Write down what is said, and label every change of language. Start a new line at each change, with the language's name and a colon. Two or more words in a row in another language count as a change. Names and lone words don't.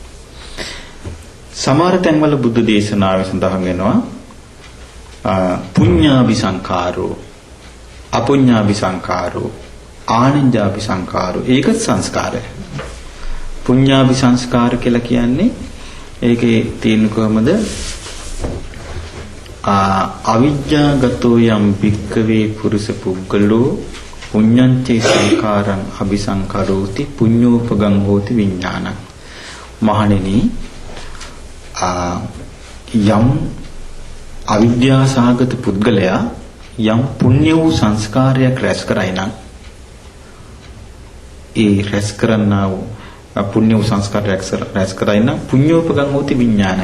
Sinhala: සමහර තැන්වල බුද්ධ දේශනාවේ සඳහන් වෙනවා
Pali: පුඤ්ඤාභි සංඛාරෝ අපුඤ්ඤාභි සංඛාරෝ ආනන්ජාභි සංඛාරෝ
Sinhala: ඒක සංස්කාරය. පුඤ්ඤාභි සංස්කාර කියලා කියන්නේ ඒකේ තියෙන කොහමද
Pali: අවිජ්ජාගතෝ යම් භික්ඛවේ පුරුෂ පුද්ගලෝ පුඤ්ඤංචේ සංඛාරං අபிසංකරෝති පුඤ්ඤෝපගං හෝති විඥානං.
Sinhala: මහණෙනි යම් අවිද්‍යා සහගත පුද්ගලයා යම් පුණ්‍ය වූ සංස්කාරයක් රැස් කරයි නම් ඒ රැස් කරන්නා වූ පුණ්‍ය වූ සංස්කාරයක් රැස් කරයි නම්
Pali: පුඤ්ඤෝපගං හෝති විඥානං.